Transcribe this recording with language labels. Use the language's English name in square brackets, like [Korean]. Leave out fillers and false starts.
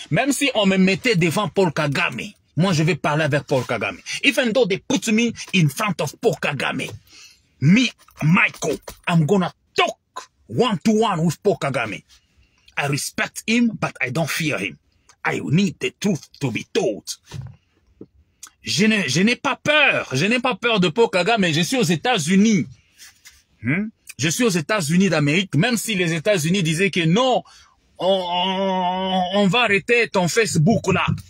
[French] Même si on me mettait devant Paul Kagame, moi je vais parler avec Paul Kagame. [English] Even though they put me in front of Paul Kagame, me, Michael, I'm gonna talk one-to-one with Paul Kagame. I respect him, but I don't fear him. I need the truth to be told. [French] Je n'ai pas peur. Je n'ai pas peur de Paul Kagame. Je suis aux États-Unis. Je suis aux États-Unis d'Amérique. Même si les États-Unis disaient que non, on va arrêter ton Facebook là.